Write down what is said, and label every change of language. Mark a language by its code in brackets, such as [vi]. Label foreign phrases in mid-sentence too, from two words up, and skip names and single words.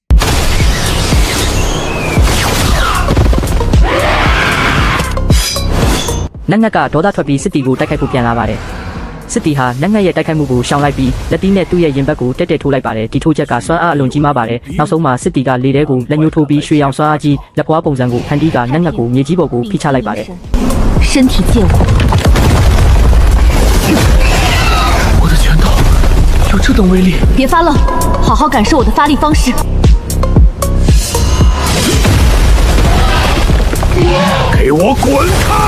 [my] နတ်ငက်ကဒေါသထွက်ပြီးစစ်တီကိုတိုက်ခိုက်ဖို့ပြန်လာပါတယ်။စစ်တီဟာနတ်ငက်ရဲ့တိုက်ခိုက်မှုကိုရှောင်လိုက်ပြီးလက်တီးနဲ့သူ့ရဲ့ရင်ဘတ်ကိုတက်တက်ထိုးလိုက်ပါတယ်။ဒီထိုးချက်ကစွမ်းအားအလွန်ကြီးမားပါတယ်။နောက်ဆုံးမှာစစ်တီကလေထဲကိုလက်ညှိုးထိုးပြီးရွှေရောင်စွမ်းအားကြီးလက်ပွားပုံစံကိုဖန်တီးကနတ်ငက်ကိုမြေကြီးပေါ်ကိုဖိချလိုက်ပါတယ် [zh] “ 身体借我。” 我的拳头有这等威力！别发愣，好好感受我的发力方式。给我滚开！